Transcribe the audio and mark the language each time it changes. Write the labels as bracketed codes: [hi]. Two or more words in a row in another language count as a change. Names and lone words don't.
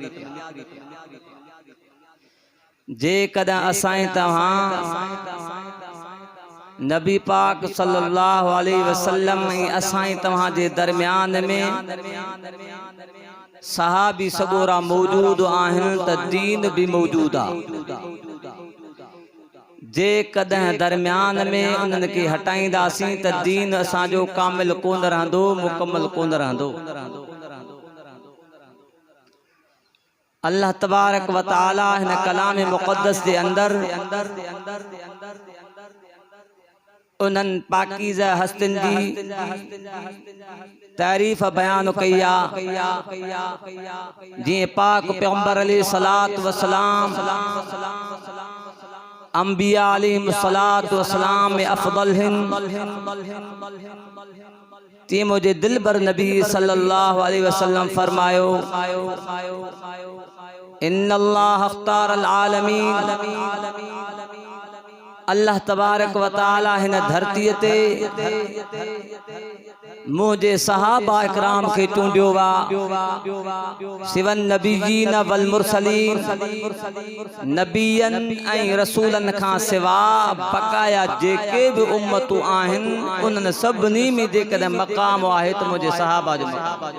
[sd] जेकॾहिं असां तव्हां नबी पाक [ar] صلى الله عليه وسلم [sd] असां तव्हां जे दरमियान में सहाबी सगोरा मौजूद आहिनि त दीन भी मौजूद आहे। जेकॾहिं दरमियान में उन्हनि खे हटाईंदासीं त दीन असांजो कामिल कोन रहंदो, मुकम्मल कोन रहंदो। अल्लाह [ar] تبارك وتعالى [sd] हिन कलाम मुक़द्दस जे अंदर उन्हनि पाकीज़ा हस्तिन जी तारीफ़ बयान कई आहे। जीअं पाक पैगंबर [ar] عليه الصلاة والسلام [sd] अंबिया [ar] عليه الصلاة والسلام [sd] में अफदल हिन, तीअं मुंहिंजे दिलबर नबी [ar] صلى الله عليه وسلم [sd] फरमायो [ar] إن الله اختار العالمين. [sd] अल्लाह [ar] تبارك وتعالى [sd] हिन धरतीअ ते मुझे सहाबा इकराम के चूंडियो [ar] وا سوى النبيين والمرسلين, [sd] नबियन ऐं रसूलन खां सिवा बकाया जेके भी उम्मतूं आहिनि उन्हनि सभिनी में जेकॾहिं मक़ाम आहे त मुझे सहाबा जो मक़ाम।